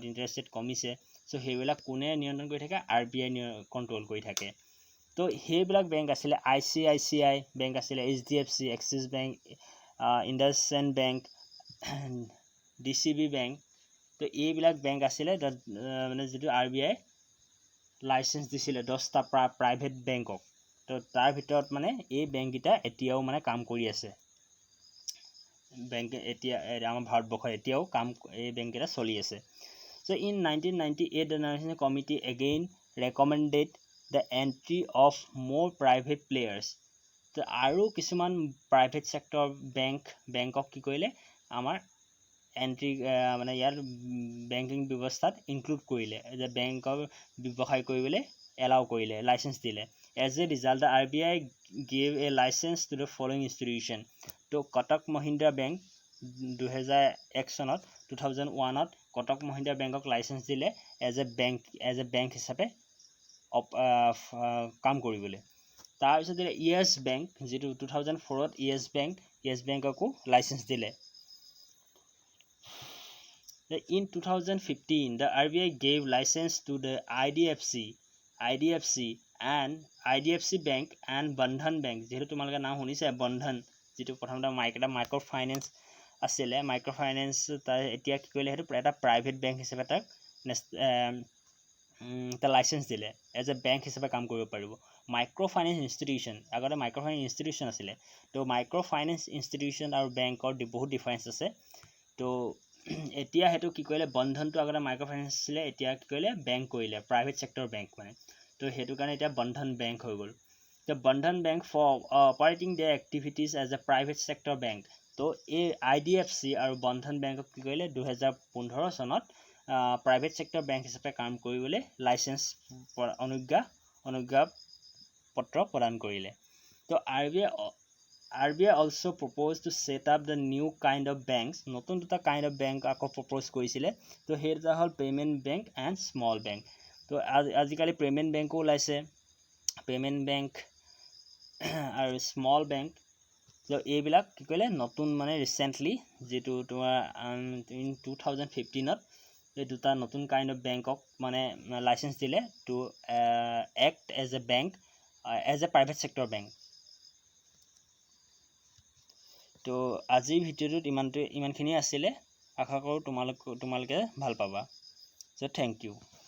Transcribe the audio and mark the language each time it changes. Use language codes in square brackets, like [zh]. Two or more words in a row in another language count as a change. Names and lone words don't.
[en] interest rate [as] কমিছে চ' সেইবিলাক কোনে নিয়ন্ত্ৰণ কৰি থাকে RBI কণ্ট্ৰল কৰি থাকে তো সেইবিলাক বেংক আছিলে ICICI বেংক আছিলে HDFC এক্সিছ বেংক ইণ্ডাছইণ্ড বেংক DCB বেংক তো এইবিলাক বেংক আছিলে মানে যিটো RBI লাইচেন্স দিছিলে 10টা প্ৰাইভেট বেংকক তো তাৰ ভিতৰত মানে এই বেংককেইটা এতিয়াও মানে কাম কৰি আছে বেংকে এতিয়া আমাৰ ভাৰতবৰ্ষত এতিয়াও এই বেংককেইটা চলি আছে [en] So in 1998 the National Committee again recommended the entry of more private players [as] তো আৰু কিছুমান প্ৰাইভেট সেক্টৰ বেংকক কি কৰিলে আমাৰ এন্ট্ৰি মানে ইয়াৰ বেংকিং ব্যৱস্থাত ইনক্লুড কৰিলে যে বেংকৰ ব্যৱসায় কৰিবলৈ এলাউ কৰিলে লাইচেন্স দিলে [en] As a result, the RBI gave a license to the following institution. [as] To Kotak Mahindra Bank 2001 চনত 2001ত Kotak Mahindra Bankক লাইচেন্স দিলে [en] as a bank [as] হিচাপে কাম কৰিবলৈ তাৰপিছত Yes Bank যিটো 2004ত Yes Bankকো লাইচেন্স দিলে [en] In 2015 the RBI gave license to the [as] IDFC Bank and Bandhan Bank যেহেতু তোমালোকে নাম শুনিছে বন্ধন যেটো প্ৰথমতে [en] micro finance [as] আছিল [en] micro finance [as] তাৰ এতিয়া কি কৰিলে হেতু এটা প্ৰাইভেট বেংক হিচাপে তাক লাইসেন্স দিলে [en] as a bank [as] হিচাপে কাম কৰিব পাৰিব [en] micro finance institution [as] আগতে [en] micro finance institution [as] আছিল তো [en] micro finance institution [as] আৰু বেংকৰ বহুত ডিফাৰেন্স আছে তো এতিয়া হেতু কি কৰিলে বন্ধনটো আগতে [en] micro finance [as] আছিল এতিয়া কি কৰিলে বেংক কৰিলে [en] private sector bank [as] মানে তো হেতু কাৰণে এতিয়া বন্ধন বেংক হৈ গ'ল [en] The Bandhan Bank for operating their activities as a private sector bank. [as] তো এই IDFC আৰু Bandhan Bank কি কৰিলে 2015 চনত [en] private sector bank [as] হিচাপে কাম কৰিবলৈ লাইসেন্স অনুজ্ঞা পত্ৰ প্ৰদান কৰিলে তো [en] RBI also proposed to set up the new kind of banks [as] নতুন দুটা [en] kind of bank [as] আকৌ propose কৰিছিলে তো হেইটা হ'ল [en] payment bank and small bank [as] তো আজিকালি [en] payment bank [as] ওলাইছে [en] payment bank [as] আৰু স্মল বেংক তো এইবিলাক কি কৰিলে নতুন মানে ৰিসেন্টলি যেটো তোমাৰ ইন 2015ত এই দুটা নতুন কাইন্ড অফ বেংকক মানে লাইসেন্স দিলে [en] to act as a bank as a private sector bank [as] তো আজিৰ ভিডিঅ'টোত ইমানখিনি আছিল আশা কৰোঁ তোমালোকে ভাল পাবা সো [en] thank you